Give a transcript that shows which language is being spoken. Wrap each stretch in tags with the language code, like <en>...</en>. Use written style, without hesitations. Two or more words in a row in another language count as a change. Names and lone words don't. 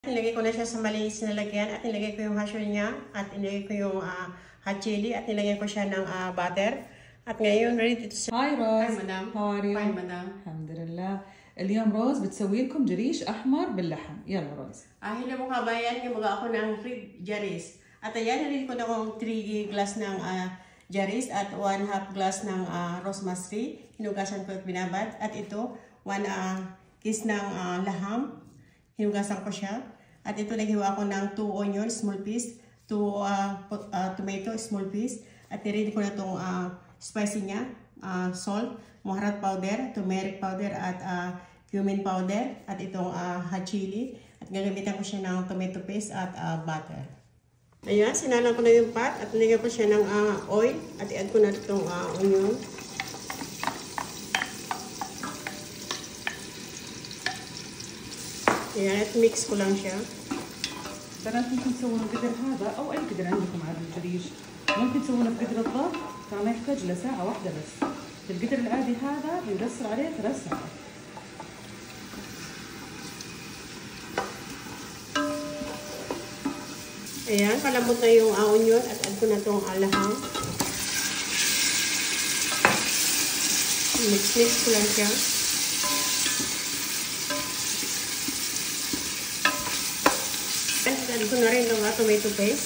<tl>Nilagay ko na siya sa malinis na lagyan at nilagay ko yung</tl> <en>hash oil</en> <tl>niya at nilagay ko yung</tl> <en>hot chili</en> <tl>at nilagay ko siya ng butter. At ngayon,</tl> <en>ready to serve.</en> <ar>هاي روز.</ar> <en>Hi, madam. How are you? Fine, madam.</en> <ar>الحمد لله. اليوم روز بتسوي لكم جريش أحمر باللحم. يلا روز.</ar> <tl>Hello mga kabayan, gumawa ako ng jaris. At ayan, nilagay ko na akong 3 glass ng jaris at 1/2 glass ng rosemary. Hinugasan ko at binabad. At ito, 1 kiss ng laham. Hinugasan ko siya. At ito, naghiwa ko ng 2 onions,</tl> <en>small piece,</en> <tl>2 tomato,</tl> <en>small piece.</en> <tl>At niready ko na itong spicy niya,</tl> <en>salt, moharat powder, turmeric powder,</en> <tl>at</tl> <en>cumin powder.</en> <tl>At itong</tl> <en>hot chili.</en> <tl>At gagamitan ko siya ng</tl> <en>tomato paste</en> <tl>at butter. Ayan, sinalang ko na yung pot. At nilagyan ko siya ng oil. At i-add ko na itong onion. Ayan, at mix ko lang siya.</tl> <ar>بنات ممكن تسوون القدر هذا أو أي قدر عندكم على الجريش. ممكن تسوونه في قدر الضغط، ترى ما يحتاج إلا ساعة واحدة بس. في القدر العادي هذا بنقصر عليه 3 ساعات.</ar> <tl>Ayan, palambot na yung onion at add ko na itong laham. Mix ko lang siya. Add ko na rin itong</tl> <en>tomato paste.</en>